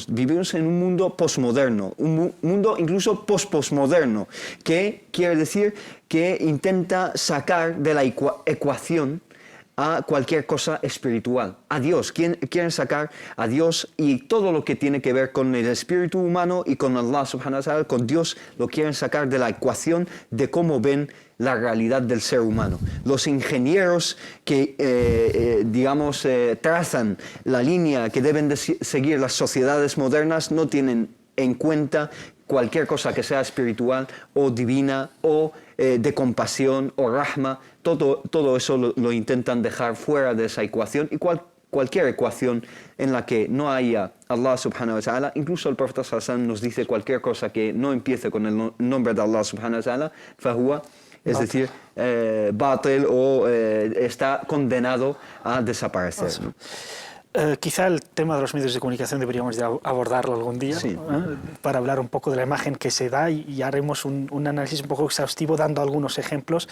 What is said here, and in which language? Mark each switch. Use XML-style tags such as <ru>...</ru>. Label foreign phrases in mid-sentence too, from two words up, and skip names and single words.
<es>Vivimos en un mundo posmoderno, un mundo incluso posmoderno, que quiere decir que intenta sacar de la ecuación a cualquier cosa espiritual, a Dios. Quieren sacar a Dios y todo lo que tiene que ver con el espíritu humano y con</es> <ar>الله سبحانه وتعالى,</ar> <es>con Dios, lo quieren sacar de la ecuación de cómo ven la realidad del ser humano. Los ingenieros que, trazan la línea que deben de seguir las sociedades modernas no tienen en cuenta cualquier cosa que sea espiritual o divina o de compasión o rahma. Todo eso lo intentan dejar fuera de esa ecuación, y cualquier ecuación en la que no haya</es> <ar>الله سبحانه وتعالى,</ar> <es>incluso el profeta</es> <ar>صلى الله عليه وسلم</ar> <es>nos dice cualquier cosa que no empiece con el nombre de</es> <ar>الله سبحانه وتعالى,</ar> <es>fahuwa, es decir, batil, o está condenado a desaparecer. Quizá el tema de los medios de comunicación deberíamos de abordarlo algún día, sí, para hablar un poco de la imagen que se da, y haremos un análisis un poco exhaustivo dando algunos ejemplos.</es>